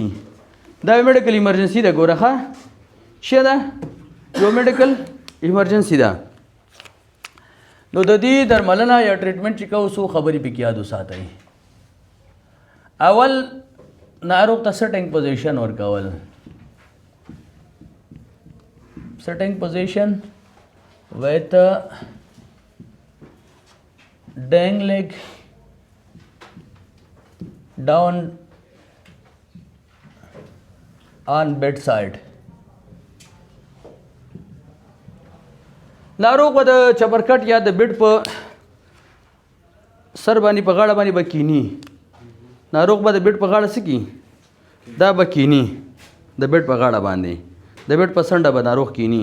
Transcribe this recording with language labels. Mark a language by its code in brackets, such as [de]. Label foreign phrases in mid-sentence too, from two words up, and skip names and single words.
[ps] دا یو [en] medical emergency [ps] ده، ګوره ښه څه ده، یو [en] medical emergency [ps] ده. نو د دې درملنه یا ټریټمنټ چې کوو څو خبرې پکې یاد وساتئ. اول ناروغ ته [en] sitting position ورکول، sitting position with dangling down on bedside. [ps] ناروغ به د چپرکټ یا د بیډ په سر باندې په غاړه باندې به کینی، ناروغ به د بیډ په غاړه څه کي، دا به کینی د بیډ په غاړه باندې، د بیډ په څنډه به ناروغ کینی.